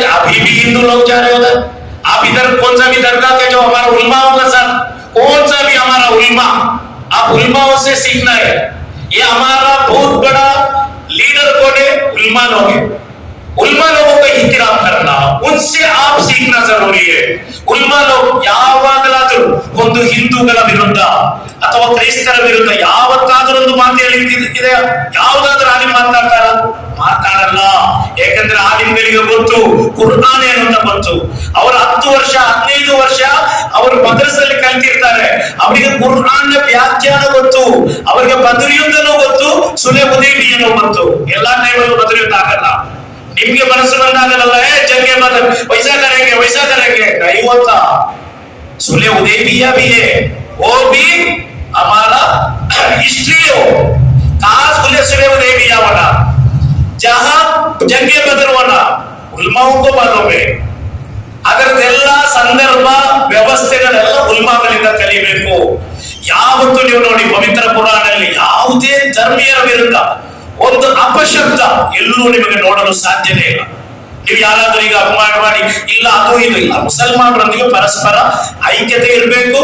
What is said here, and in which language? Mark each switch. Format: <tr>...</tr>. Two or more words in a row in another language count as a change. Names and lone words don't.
<hi>अभी भी हिंदू लोग जा रहे उधर। आप इधर कौन सा भी दरगाह के जो हमारा उलमा होगा सर, कौन सा भी हमारा उलमा, आप उलमाओं से सीखना है। ये हमारा बहुत बड़ा लीडर कौन है? उलमा लोग है। उलमा लोगों का एहतराम करना, उनसे आप सीखना जरूरी है। उलमा लोग</hi> <kn>ಯಾವಾಗಲಾದರೂ ಒಂದು ಹಿಂದೂಗಳ ವಿರುದ್ಧ ಅಥವಾ ಕ್ರೈಸ್ತರ ವಿರುದ್ಧ ಯಾವತ್ತಾದರೂ ಒಂದು ಮಾತು ಹೇಳಿದ್ರೆ ಯಾವುದಾದ್ರೂ ಆಲಿಮ್ ಮಾತಾಡಲ್ಲ. ಯಾಕಂದ್ರೆ ಆಲಿಮ್ಗಳಿಗೆ ಗೊತ್ತು ಕುರ್ಆನ್ ಏನು ಅಂತ ಗೊತ್ತು. ಅವರು 10 ವರ್ಷ 15 ವರ್ಷ ಅವರು ಮದ್ರಸಲ್ಲಿ ಕಲಿತಿರ್ತಾರೆ. ಅವರಿಗೆ ಕುರ್ಆನ್ ನ ವ್ಯಾಖ್ಯಾನ ಗೊತ್ತು, ಅವರಿಗೆ ಬದ್ರ್ ಯುದ್ಧನೂ ಗೊತ್ತು, ಸುಲಹ ಹುದೈಬಿಯನೂ ಗೊತ್ತು. ಎಲ್ಲಾ ಟೈಮಲ್ಲೂ ಬದ್ರ್ ಯುದ್ಧ ಆಗಲ್ಲ. ನಿಮ್ಗೆ ಮನಸ್ಸು ಬಂದಾಗಲ್ಲ</kn> <hi>जंगे बदर वैसा करेंगे नहीं होता। सुलह हुदैबिया भी है, वो भी हमारा हिस्ट्री हो। कहा सुलह हुदैबिया बना, जहां जंगे बदर बना, उलमाओं को मालूम है।</hi> <kn>ಅದರದೆಲ್ಲ ಸಂದರ್ಭ ವ್ಯವಸ್ಥೆಗಳೆಲ್ಲ ಉಲ್ಮಾಗಳಿಂದ ಕಲಿಬೇಕು. ಯಾವತ್ತು ನೀವು ನೋಡಿ ಪವಿತ್ರ ಕುರಾನಲ್ಲಿ ಯಾವುದೇ ಧರ್ಮೀಯರ ವಿರುದ್ಧ ಒಂದು ಅಪಶಬ್ದ ಎಲ್ಲೂ ನಿಮಗೆ ನೋಡಲು ಸಾಧ್ಯನೇ ಇಲ್ಲ. ನೀವು ಯಾರಾದ್ರೂ ಈಗ ಅಪಮಾನ ಮಾಡಿ ಇಲ್ಲ ಅದು ಇದು ಇಲ್ಲ, ಮುಸಲ್ಮಾನರೊಂದಿಗೆ ಪರಸ್ಪರ ಐಕ್ಯತೆ ಇರಬೇಕು.</kn>